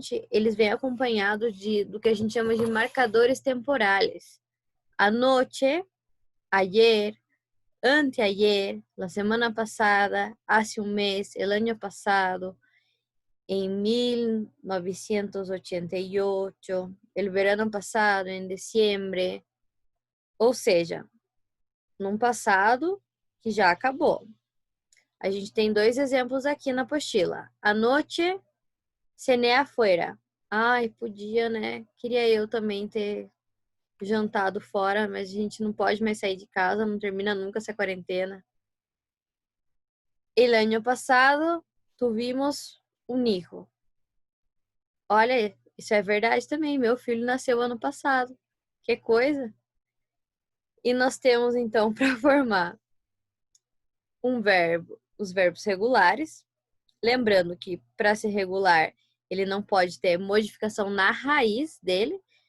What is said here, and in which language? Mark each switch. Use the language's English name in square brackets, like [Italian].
[Portuguese] Eles vêm acompanhados do que a gente chama de marcadores temporales. [Spanish] Anoche, ayer, anteayer, la semana pasada, hace un mes, el año pasado, en 1988, el verano pasado, en diciembre. [Portuguese] Ou seja, num passado que já acabou. A gente tem 2 exemplos aqui na apostila. [Spanish] Anoche, cené afuera. [Portuguese] Ai, podia, né? Queria eu também ter jantado fora, mas a gente não pode mais sair de casa, não termina nunca essa quarentena. [Spanish] El año pasado tuvimos un hijo. [Portuguese] Olha, isso é verdade também. Meu filho nasceu ano passado. Que coisa! E nós temos então para formar um verbo, os verbos regulares. Lembrando que para ser regular, ele não pode ter modificação na raiz dele.